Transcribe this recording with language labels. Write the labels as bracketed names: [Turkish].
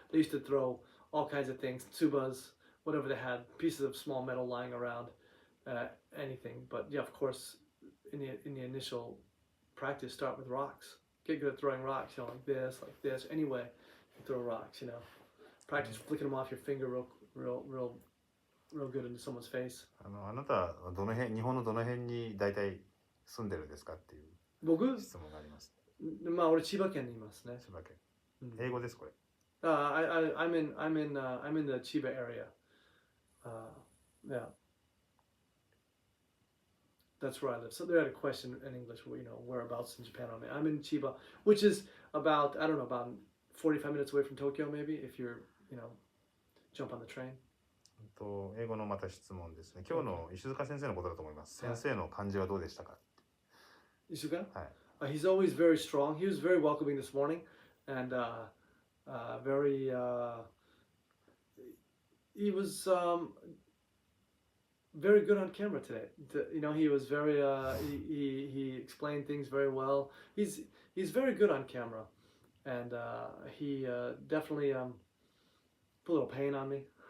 [English] They used to throw all kinds of things, tsubas, whatever they had, pieces of small metal lying around, anything. But yeah, of course, in the initial practice, start with rocks. Get good at throwing rocks, you know, like this. Anyway, you throw rocks, you know. Practice flicking them off your finger real good into someone's face. [Japanese] あなたは日本のどの辺に大体住んでるんですかっていう僕？質問があります。まあ俺千葉県にいますね。千葉県。英語ですこれ。 [English] I'm in the Chiba area. Yeah. That's where I live. So they had a question in English, you know, whereabouts in Japan I'm in Chiba, which is about 45 minutes away from Tokyo, maybe, if you're, you know, jump on the train. [Japanese] 英語のまた質問ですね。今日の石塚先生のことだと思います。先生の感じはどうでしたか？ [English] Isuka? [Japanese] はい。 [English] He's always very strong. He was very welcoming this morning, and very. He was very good on camera today. You know, he was very. He explained things very well. He's very good on camera, and he definitely put a little pain on me.